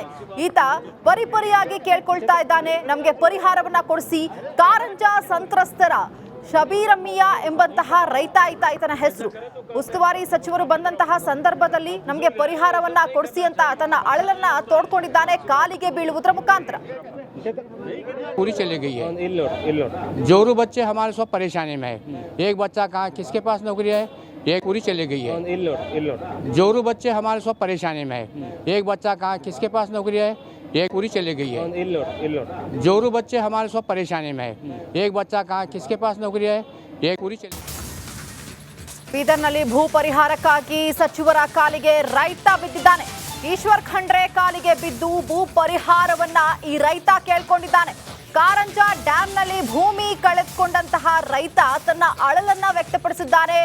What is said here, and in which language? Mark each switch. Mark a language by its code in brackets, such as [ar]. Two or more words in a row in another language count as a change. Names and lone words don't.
[kn] ಈತ ಪರಿಪರಿಯಾಗಿ ಕೇಳ್ಕೊಳ್ತಾ ಇದ್ದಾನೆ, ನಮಗೆ ಪರಿಹಾರವನ್ನ ಕೊಡಿಸಿ. ಕಾರಂಜ ಸಂತ್ರಸ್ತರ ಶಬೀರಮ್ಮಿಯಾ ಎಂಬಂತಹ ರೈತ ಈತನ ಹೆಸರು. ಉಸ್ತುವಾರಿ ಸಚಿವರು ಬಂದಂತಹ ಸಂದರ್ಭದಲ್ಲಿ ನಮಗೆ ಪರಿಹಾರವನ್ನ ಕೊಡಿಸಿ ಅಂತ ತನ್ನ ಅಳಲನ್ನ ತೋಡ್ಕೊಂಡಿದ್ದಾನೆ ಕಾಲಿಗೆ ಬೀಳುವುದರ ಮುಖಾಂತರ. [hi] पूरी चली गई है। [kn] ಇಲ್ಲಿ [hi] जोरू बच्चे हमारे सब परेशानी में है। एक बच्चा कहाँ किसके पास नौकरी है, एक पूरी चली गई है। [kn] ಇಲ್ಲಿ [hi] जोरू बच्चे हमारे सब परेशानी में है। एक बच्चा कहाँ किसके पास नौकरी है, एक पूरी चली गई है। [kn] ಇಲ್ಲಿ [hi] जोरू बच्चे हमारे सब परेशानी में है। एक बच्चा कहाँ किसके पास नौकरी है, एक पूरी चली। [kn] ಬೀದರ್ನಲ್ಲಿ ಭೂ ಪರಿಹಾರಕ್ಕಾಗಿ ಸಚಿವರ ಕಾಲಿಗೆ ರೈತ ಬಿದ್ದಿದ್ದಾನೆ. ಈಶ್ವರ್ ಖಂಡ್ರೆ ಕಾಲಿಗೆ ಬಿದ್ದು ಭೂ ಪರಿಹಾರವನ್ನ ಈ ರೈತ ಕೇಳ್ಕೊಂಡಿದ್ದಾನೆ. ಕಾರಂಜ ಡ್ಯಾಂನಲ್ಲಿ ಭೂಮಿ ಕಳೆದುಕೊಂಡಂತಹ ರೈತ ತನ್ನ ಅಳಲನ್ನ ವ್ಯಕ್ತಪಡಿಸಿದ್ದಾನೆ.